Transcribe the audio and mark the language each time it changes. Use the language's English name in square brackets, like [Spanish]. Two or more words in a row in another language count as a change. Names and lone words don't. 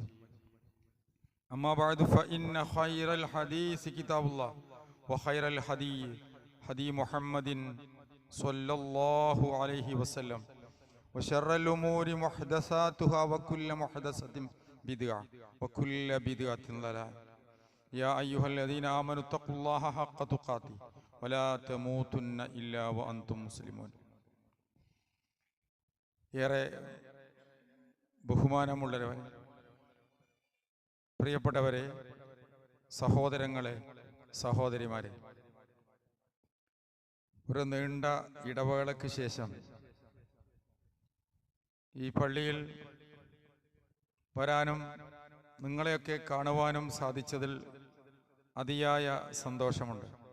[Arabic] أما بعد فإن خير الحديث كتاب الله وخير الهدي هدي محمد صلى الله عليه وسلم وشر الأمور محدثاتها وكل محدثة بدعة وكل بدعة ضلالة. يا أيها الذين آمنوا اتقوا الله حق تقاته ولا تموتن إلا وأنتم مسلمون. [Malayalam] ഏറെ ബഹുമാനമുള്ളവരെ, പ്രിയപ്പെട്ടവരെ, സഹോദരങ്ങളെ, സഹോദരിമാരെ, ഒരു നീണ്ട ഇടവേളയ്ക്ക് ശേഷം ഈ പള്ളിയിൽ വരാനും നിങ്ങളെയൊക്കെ കാണുവാനും സാധിച്ചതിൽ അതിയായ സന്തോഷമുണ്ട്.